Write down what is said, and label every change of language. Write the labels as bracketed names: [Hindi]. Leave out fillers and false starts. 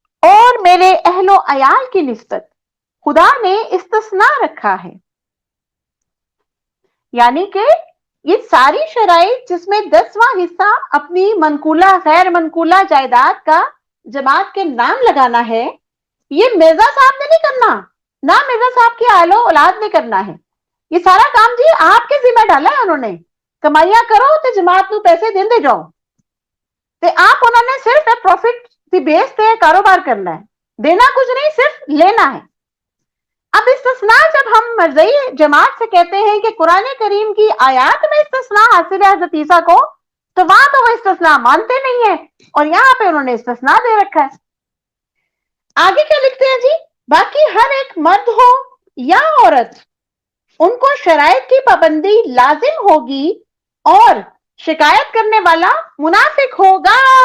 [Urdu] اور میرے اہل و عیال کی نسبت خدا نے استثناء رکھا ہے، یعنی کہ یہ ساری شرائط جس میں 10واں حصہ اپنی منقولہ غیر منقولہ جائیداد کا جماعت کے نام لگانا ہے، یہ مرزا صاحب نے نہیں کرنا، نہ مرزا صاحب کی اہل و اولاد نے کرنا ہے. یہ سارا کام جی آپ کے ذمہ ڈالا ہے انہوں نے. [Punjabi] کمائیاں کرو تے جماعت نو پیسے دیندے جاؤ تے آپ انہوں نے صرف پروفٹ دی بیس تے کاروبار کرنا ہے، دینا کچھ نہیں، صرف لینا ہے. [Urdu] اب استثناء جب ہم مرزئی جماعت سے کہتے ہیں کہ قرآن کریم کی آیات میں استثناء حاصل ہے حضرت عیسیٰ کو، تو وہاں تو وہ استثناء مانتے نہیں ہیں اور یہاں پہ انہوں نے استثناء دے رکھا ہے. آگے کیا لکھتے ہیں جی؟ باقی ہر ایک مرد ہو یا عورت ان کو شرائط کی پابندی لازم ہوگی اور شکایت کرنے والا منافق ہوگا.